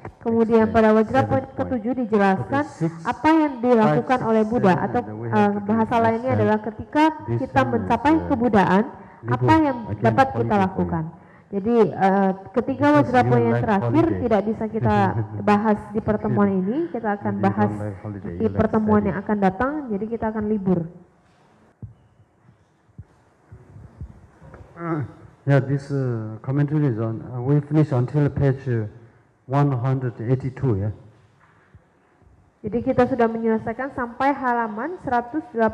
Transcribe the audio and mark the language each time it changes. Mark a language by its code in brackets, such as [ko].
[id] Kemudian pada wajra poin ketujuh dijelaskan apa yang dilakukan oleh Buddha, atau bahasa lainnya adalah ketika kita mencapai kebuddhaan, apa yang dapat kita lakukan. Jadi ketiga wajra poin yang terakhir tidak bisa kita bahas di pertemuan ini, kita akan bahas di pertemuan yang akan datang, jadi kita akan libur. [en] Yeah, this commentary is on, we finish until page 182, ya. [id] Jadi kita sudah menyelesaikan sampai halaman 182.